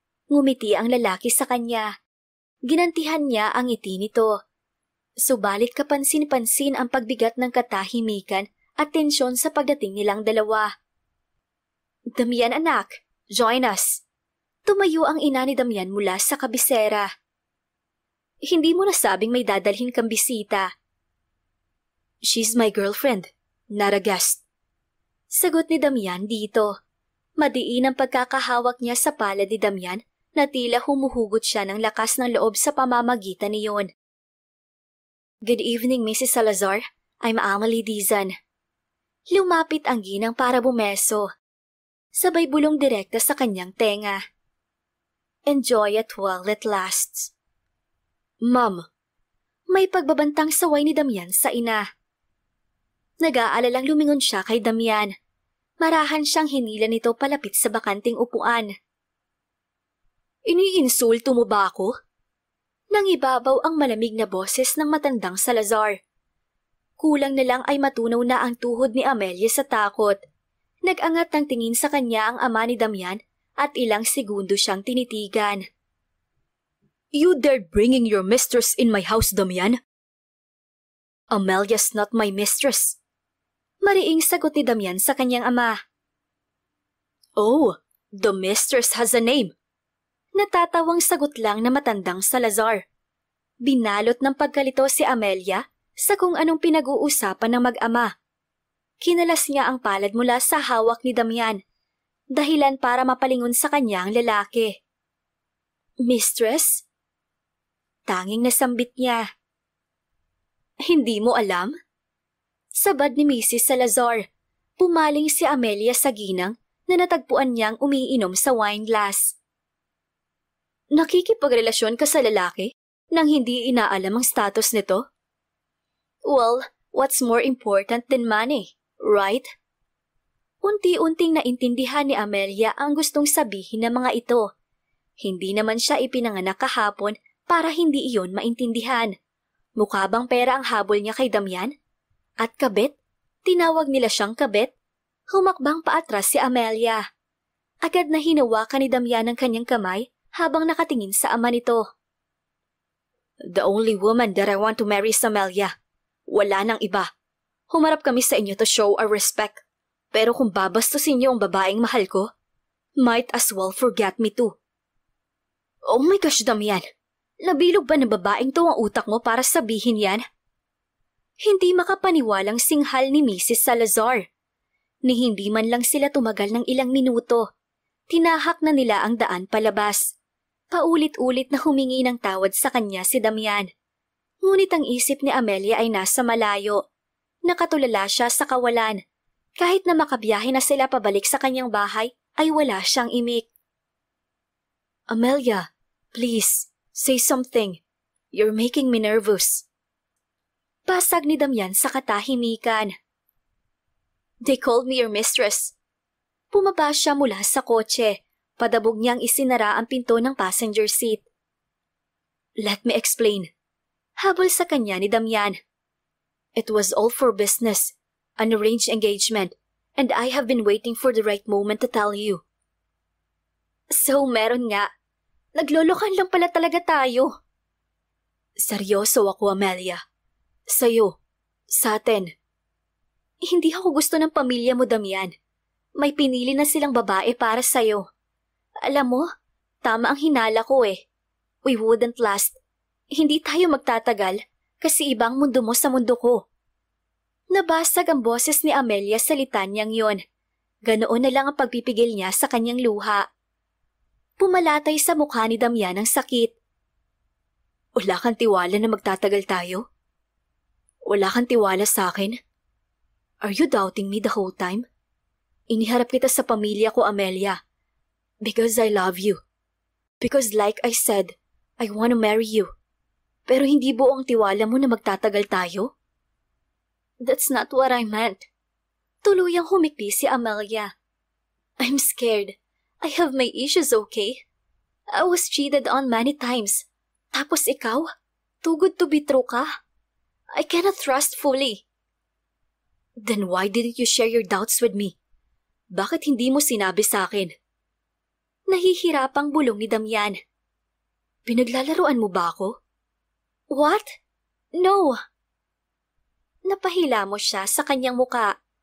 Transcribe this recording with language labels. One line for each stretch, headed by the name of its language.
Filipino: Ngumiti ang lalaki sa kanya. Ginantihan niya ang ngiti nito. Subalit kapansin-pansin ang pagbigat ng katahimikan at tensyon sa pagdating nilang dalawa. "Damian, anak,
English: join us."
Filipino: Tumayo ang ina ni Damian mula sa kabisera. "Hindi mo nasabing may dadalhin kang bisita."
English: "She's my girlfriend, not a guest."
Filipino: Sagot ni Damian dito. Madiin ang pagkakahawak niya sa palad ni Damian na tila humuhugot siya ng lakas ng loob sa pamamagitan niyon.
English: "Good evening, Mrs. Salazar. I'm Amelie Dizan."
Filipino: Lumapit ang ginang para bumeso. Sabay bulong direkta sa kanyang tenga.
English: "Enjoy it while it lasts."
Filipino: "Ma'am." May pagbabantang saway ni Damian sa ina. Nag-aalalang lumingon siya kay Damian. Marahan siyang hinila nito palapit sa bakanting upuan. "Iniinsulto mo ba ako?" Nangibabaw ang malamig na boses ng matandang Salazar. Kulang na lang ay matunaw na ang tuhod ni Amelia sa takot. Nag-angat ng tingin sa kanya ang ama ni Damian at ilang segundo siyang tinitigan.
English: "You dared bringing your mistress in my house, Damian?" "Amelia's not my mistress."
Filipino: Mariing sagot ni Damian sa kanyang ama.
English: "Oh, the mistress has a name."
Filipino: Natatawang sagot lang na matandang Salazar. Binalot ng pagkalito si Amelia, sa kung anong pinag-uusapan ng mag-ama. Kinalas niya ang palad mula sa hawak ni Damian, dahilan para mapalingon sa kanya ang lalaki. Mistress? Tanging nasambit niya. Hindi mo alam? Sabad ni Mrs. Salazar, pumaling si Amelia sa ginang na natagpuan niyang umiinom sa wine glass. Nakikipagrelasyon ka sa lalaki nang hindi inaalam ang status nito?
English: Well, what's more important than money, right?
Filipino: Unti-unting naintindihan ni Amelia ang gustong sabihin ng mga ito. Hindi naman siya ipinanganak kahapon para hindi iyon maintindihan. Mukha bang pera ang habol niya kay Damian? At kabit? Tinawag nila siyang kabit? Humakbang paatras si Amelia. Agad na hinawakan ni Damian ang kanyang kamay habang nakatingin sa ama nito.
English: The only woman that I want to marry is Amelia.
Filipino: Wala nang iba. Humarap kami sa inyo
English: to show our respect.
Filipino: Pero kung babastusin niyo ang babaeng mahal ko,
English: might as well forget me too. Oh my gosh, Damian.
Filipino: Nabilog ba ng babaeng to ang utak mo para sabihin yan? Hindi makapaniwalang singhal ni Mrs. Salazar. Ni hindi man lang sila tumagal ng ilang minuto. Tinahak na nila ang daan palabas. Paulit-ulit na humingi ng tawad sa kanya si Damian. Ngunit ang isip ni Amelia ay nasa malayo. Nakatulala siya sa kawalan. Kahit na makabiyahe na sila pabalik sa kanyang bahay, ay wala siyang imik.
English: Amelia, please, say something. You're making me nervous.
Filipino: Pasag ni Damian sa katahimikan.
English: They called me your mistress.
Filipino: Pumaba siya mula sa kotse. Padabog niyang isinara ang pinto ng passenger seat.
English: Let me explain.
Filipino: Habol sa kanya ni Damian.
English: It was all for business, an arranged engagement, and I have been waiting for the right moment to tell you.
Filipino: So meron nga. Naglolokan lang pala talaga tayo. Seryoso ako, Amelia. Sa'yo. Sa atin. Hindi ako gusto ng pamilya mo, Damian. May pinili na silang babae para sa'yo. Alam mo, tama ang hinala ko eh.
English: We wouldn't last.
Filipino: Hindi tayo magtatagal kasi ibang mundo mo sa mundo ko. Nabasag ang boses ni Amelia sa litanyang yon. Ganoon na lang ang pagpipigil niya sa kanyang luha. Pumalatay sa mukha ni Damian ang sakit. Wala kang tiwala na magtatagal tayo? Wala kang tiwala sa akin?
English: Are you doubting me the whole time?
Filipino: Iniharap kita sa pamilya ko, Amelia.
English: Because I love you. Because like I said, I want to marry you.
Filipino: Pero hindi buo ang tiwala mo na magtatagal tayo?
English: That's not what I meant.
Filipino: Tuluyang humikbi si Amelia.
English: I'm scared. I have my issues, okay? I was cheated on many times.
Filipino: Tapos ikaw?
English: Too good to be true ka? I cannot trust fully. Then why didn't you share your doubts with me?
Filipino: Bakit hindi mo sinabi sa akin? Nahihirapang bulong ni Damian. Pinaglalaruan mo ba ako?
English: What? No.
Filipino: Napahila mo siya sa kanyang muka.